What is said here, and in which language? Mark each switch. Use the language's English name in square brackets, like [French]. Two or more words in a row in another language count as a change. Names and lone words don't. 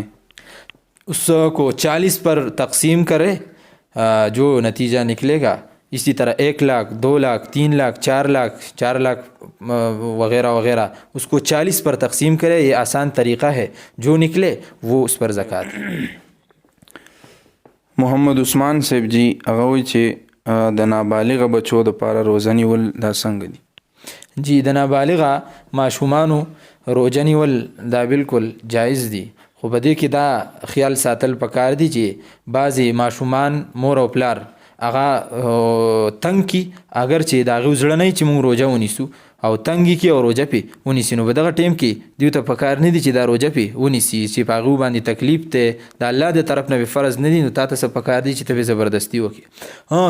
[Urdu] اس کو 40 پر تقسیم کرے جو نتیجہ نکلے گا. اسی طرح 1 لاکھ 2 لاکھ 3 لاکھ 4 لاکھ وغیرہ وغیرہ اس کو 40 پر تقسیم کرے. یہ آسان طریقہ ہے، جو نکلے وہ اس پر زکوٰۃ. [Pashto] محمد عثمان صاحب جی هغه وایي چې د نابالغ بچو دپاره روزه نیول دا څنګه دي؟ جی د نابالغه ماشومانو روژه نیول دا بالکل جایز دي، خو په دې کې دا خیال ساتل پکار دي چې بعضې ماشومان مور او پلار هغه تنګ کی، اگر چې د هغې زړه نه چې موږ روژه ونیسو او تنګ کی او روژه پې ونیسي، نو په دغه ټیم کې دوی ته پکار نه دي چې دا روژه پې ونیسي چې په هغو باندې تکلیف دی د الله د طرف نه به فرض نه دي، نو تا ته څه پکار دي چې ته به زبردستي وکړي.